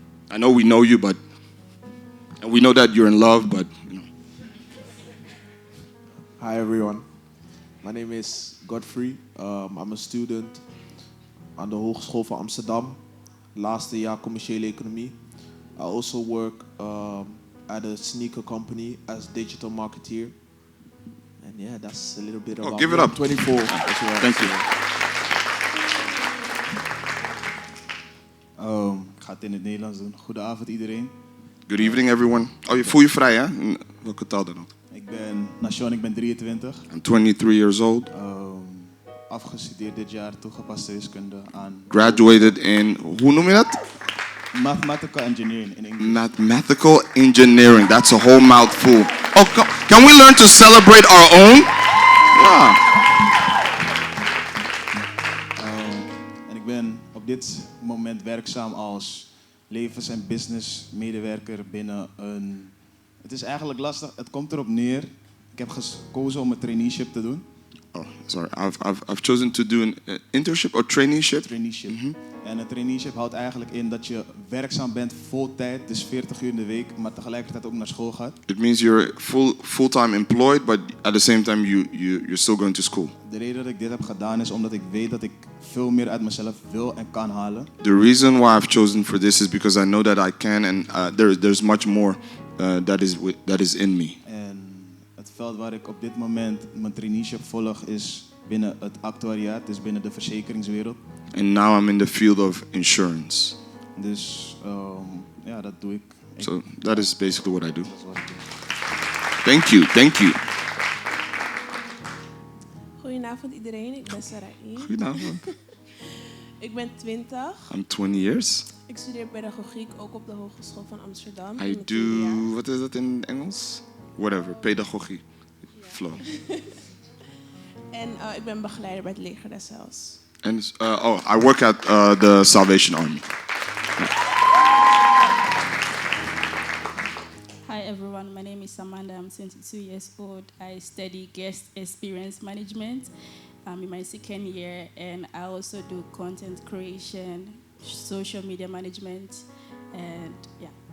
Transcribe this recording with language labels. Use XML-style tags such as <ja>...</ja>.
<en>I know we know you, and we know that you're in love, but you know. Hi everyone, my name is Godfrey. I'm a student</en> <nl>aan de Hogeschool van Amsterdam, laatste jaar commerciële economie.</nl> <en>I also work at a sneaker company as digital marketeer. And yeah, that's a little bit about give it me. up. I'm 24 as well. Thank you.</en> <nl>Ik ga het in het Nederlands doen. Goedenavond iedereen.</nl> <en>Good evening, everyone.</en> <nl>Oh, je voel je vrij, hè? In welke taal dan ook? Ik ben Nation, ik ben 23.</nl> <en>I'm 23 years old.</en> <nl>Afgestudeerd dit jaar toegepaste wiskunde aan</nl> <en>Graduated in,</en> <nl>hoe noem je dat? Mathematical Engineering in Engels.</nl> <en>Mathematical engineering. That's a whole mouthful. Oh, can we learn to celebrate our own? Yeah.</en> <nl>En ik ben op dit moment werkzaam als levens- en businessmedewerker binnen een... Het is eigenlijk lastig, het komt erop neer. Ik heb gekozen om een traineeship te doen.</nl> <en>Oh, sorry. I've chosen to do an internship or traineeship. Traineeship.</en> <nl>En een traineeship houdt eigenlijk in dat je werkzaam bent vol tijd, dus 40 uur in de week, maar tegelijkertijd ook naar school gaat.</nl> <en>It means you're full-time employed, but at the same time you're still going to school.</en> <nl>De reden dat ik dit heb gedaan is omdat ik weet dat ik veel meer uit mezelf wil en kan halen.</nl> <en>The reason why I've chosen for this is because I know that I can, and there's much more that is in me.</en> <nl>En het veld waar ik op dit moment mijn traineeship volg is binnen het actuariaat, dus binnen de verzekeringswereld.</nl> <en>And now I'm in the field of insurance.</en> <nl>Dus ja, dat doe ik.</nl> <en>So that is basically what I do.</en> <nl>Dat is wat ik doe.</nl> <en>Thank you.</en> <nl>Goedenavond iedereen, ik ben Sarai. Goedenavond. Ik ben 20.</nl> <en>I'm 20 years.</en> <nl>Ik studeer pedagogiek ook op de Hogeschool van Amsterdam. in</nl> <en>I</en> <nl>het tweede</nl> <en>do,</en> <nl>jaar.</nl> <en>what is that</en> <nl>in Engels?</nl> <en>Whatever, pedagogie. Flow.</en> <nl>En ik ben begeleider bij het leger des Heils.</nl> <en>And I work at the Salvation Army. Hi everyone, my name is Amanda. I'm 22 years old. I study guest experience management. I'm in my second year, and I also do content creation, social media management, and yeah.</en>